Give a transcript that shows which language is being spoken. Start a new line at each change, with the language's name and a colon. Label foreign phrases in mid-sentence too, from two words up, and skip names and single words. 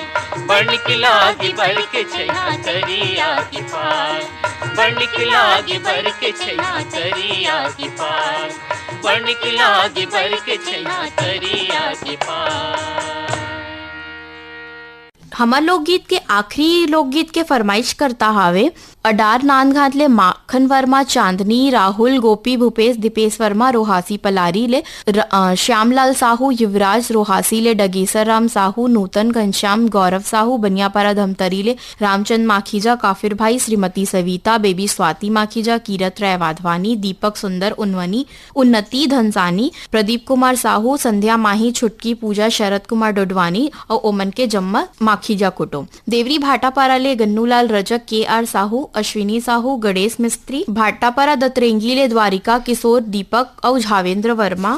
Chhattisgarhi: बन की लागी बैर के छैया तरिया की पार। बन की लागी बैर के छैया तरिया की पार। बन की लागी बैर के छैया तरिया की पार। हमार लोकगीत के आखिरी लोकगीत के फरमाइश करता हावे अडार नांद घातले माखन वर्मा, चांदनी, राहुल, गोपी, भूपेश, दीपेश वर्मा, रोहासी पलारी ले, श्यामलाल साहू, युवराज रोहासी ले, डगेसर राम साहू, नूतन घनश्याम, गौरव साहू, बनियापारा धमतरी ले, रामचंद माखीजा, काफिर भाई, श्रीमती सविता, बेबी स्वाति माखीजा, कीरत राय वाधवानी, दीपक सुंदर उन्वनी, उन्नति धनसानी, प्रदीप कुमार साहू, संध्या माही, छुटकी पूजा, शरद कुमार डोडवानी और ओमन के जम्मा माखीजा कुटुंब। देवरी भाटापारा ले गन्नूलाल रजक, के आर साहू, अश्विनी साहू, गणेश मिस्त्री, भाटापारा दतरेंगी ले द्वारिका किशोर, दीपक और झावेंद्र वर्मा।